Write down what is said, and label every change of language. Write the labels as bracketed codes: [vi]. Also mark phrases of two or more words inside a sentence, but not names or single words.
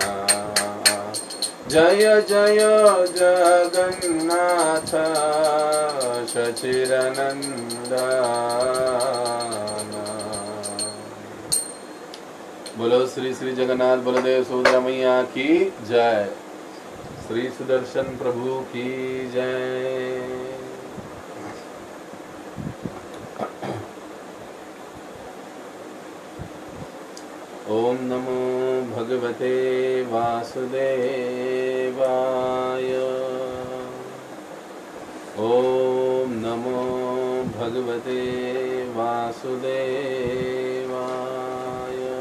[hi] जय जय जगन्नाथ सचिरनंदन। बोलो श्री श्री जगन्नाथ बलदेव सुभद्रा मैया की जय। श्री सुदर्शन प्रभु की जय। [sa] ओम नमो भगवते वासुदेवाय। ओम नमो भगवते वासुदेवाय।